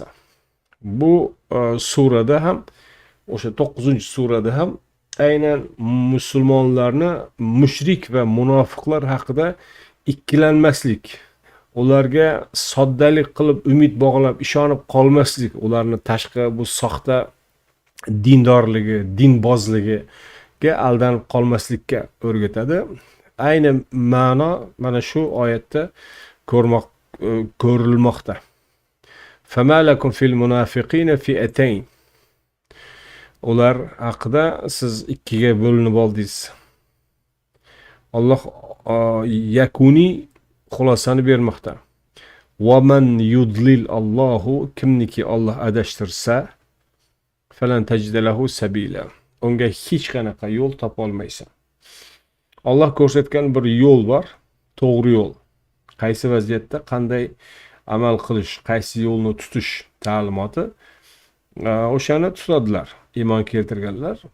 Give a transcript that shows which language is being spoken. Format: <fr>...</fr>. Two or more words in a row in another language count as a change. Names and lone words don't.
<uz>Bu surada ham, o'sha 9-surada ham aynan musulmonlarni mushrik va munofiqlar haqida ikkilanmaslik, ularga soddalik qilib umid bog'lab ishonib qolmaslik, ularni tashqi bu soxta dindorligi, dinbozligiga aldanib qolmaslikka o'rgatadi. Ayni ma'no mana shu oyatda ko'rilmoqda.</uz> <ar>فما لكم في المنافقين فئتين.</ar> <uz>Ular haqida siz ikkiga bo'linib oldingiz. Alloh yakuni xulosani bermoqda.</uz> <ar>ومن يضلل الله,</ar> <uz>kimniki Alloh adashtirsa</uz> <ar>فلن تجد له سبيلا.</ar> <uz>Unga hech qanaqa yo'l topa olmaysan. Alloh ko'rsatgan bir yo'l bor, to'g'ri yo'l. Qaysi vaziyatda qanday amal qilish, qaysi yo'lni tutish ta'limoti, o'shani tutadilar iymon keltirganlar.</uz>